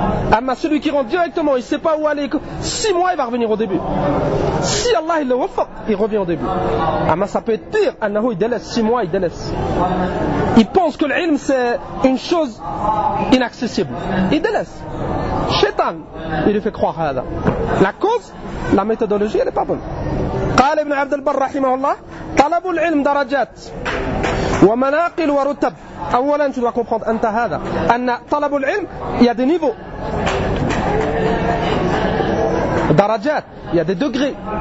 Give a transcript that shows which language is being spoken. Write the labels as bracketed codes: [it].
[fr] أما celui qui rentre directement, il sait pas où aller, six mois il va revenir au début, si Allah il le وفق il revient au début. أما ça peut être pire, أنه il délaisse six mois, il délaisse, il pense que l'ilm c'est une chose inaccessible, il délaisse. Shaitan il lui fait croire هذا. La cause, la méthodologie elle est pas bonne. [ar] قال ابن عبد البر رحمه الله طلب العلم درجات ومناقل ورتب. [fr] اولا tu dois comprendre [ar] انت هذا ان طلب العلم [fr] il y a des niveaux, درجات, il y a des degrés.